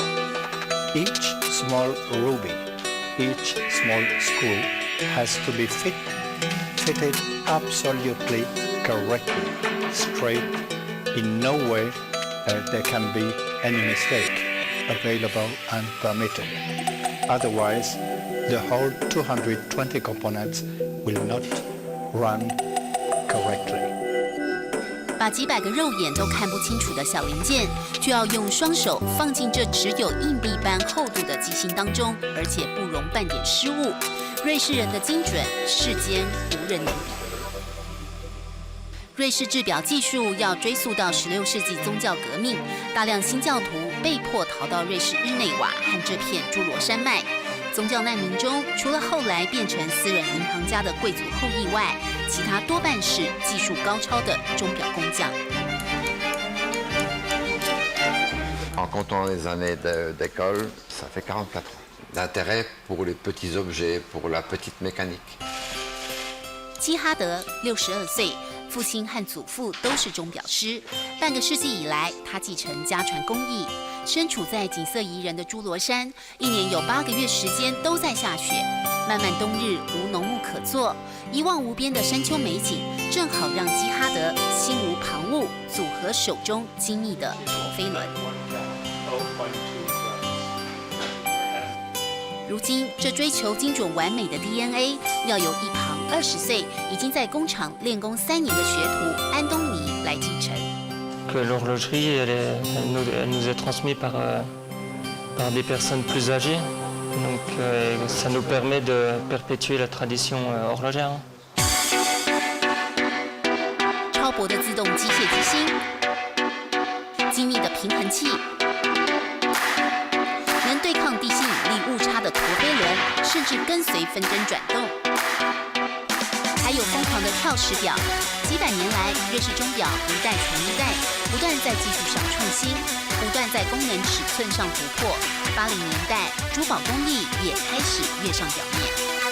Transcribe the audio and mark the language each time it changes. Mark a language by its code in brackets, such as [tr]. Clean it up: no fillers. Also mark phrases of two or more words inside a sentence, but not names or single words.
[en] Each small ruby, each small screw has to be fitted absolutely correctly, straight. In no way there can be any mistake available and permitted. Otherwise, the whole 220 components will not run correctly. [zh] 把几百个肉眼都看不清楚的小零件，就要用双手放进这只有硬币般厚度的机芯当中，而且不容半点失误。瑞士人的精准，世间无人能比。瑞士制表技术要追溯到16世纪宗教革命，大量新教徒被迫逃到瑞士日内瓦和这片侏罗山脉。宗教难民中，除了后来变成私人银行家的贵族后裔外，其他多半是技术高超的钟表工匠。 [fr] En comptant les années d'école, ça fait 44 ans. L'intérêt pour les petits objets, pour la petite mécanique. [zh] 基哈德62岁，父亲和祖父都是钟表师。半个世纪以来，他继承家传工艺。身处在景色宜人的侏罗山，一年有8个月时间都在下雪。漫漫冬日无农务可做，一望无边的山丘美景，正好让基哈德心无旁骛，组合手中精密的陀飞轮。如今，这追求精准完美的 DNA， 要由一旁20岁已经在工厂练功3年的学徒安东尼来继承。 [fr] Que l'horlogerie, elle nous est transmise par des personnes plus âgées, donc ça nous permet de perpétuer la tradition horlogère. [zh] 超薄的自动机械机芯，精密的平衡器。能对抗地心引力误差的陀飞轮，甚至跟随分针转动。还有疯狂的跳时表，几百年来，瑞士钟表一代传一代，不断在技术上创新，不断在功能尺寸上突破。80年代，珠宝工艺也开始跃上表面。